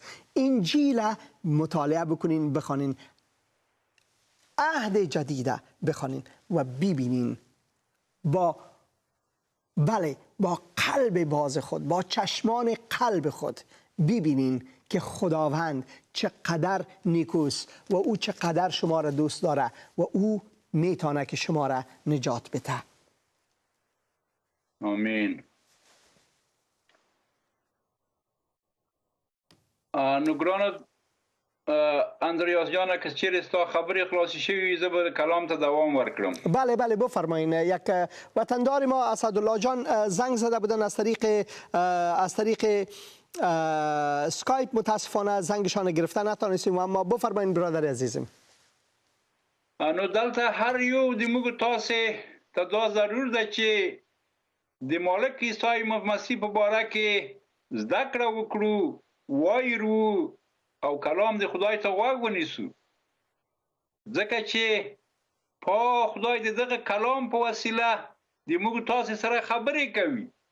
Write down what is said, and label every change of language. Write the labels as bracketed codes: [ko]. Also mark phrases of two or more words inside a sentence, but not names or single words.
[fa] انجیل مطالعه بکنین، بخوانین، عهد جدید بخوانین و ببینین با قلب باز خود، با چشمان قلب خود ببینین که خداوند چقدر نیکوست و او چقدر شما را دوست داره و او میتونه که شما را نجات بده. [ps] آمین. نگران اندریاس جان، که چیرې ستا خبرې خلاصې شوي، زه به کلام ته دوام ورکړم. [fa] بله بفرمایین. یک وطندار ما اسدالله جان زنگ زده بودن از طریق سکایپ، متاسفانه زنگشان گرفتن نتونستیم، اما بفرمایین برادر عزیزم. [ps] نو دلته هر یو د موږ تاسې ته دا ضرور ده چې د مالک عیسی مسیح په باره کې زده کړه وکړو، وایرو او کلام د خدای ته غوږ ونیسو، ځکه چې پاک خدای د دغه کلام په وسیله د موږ تاسې سره خبرې کوي،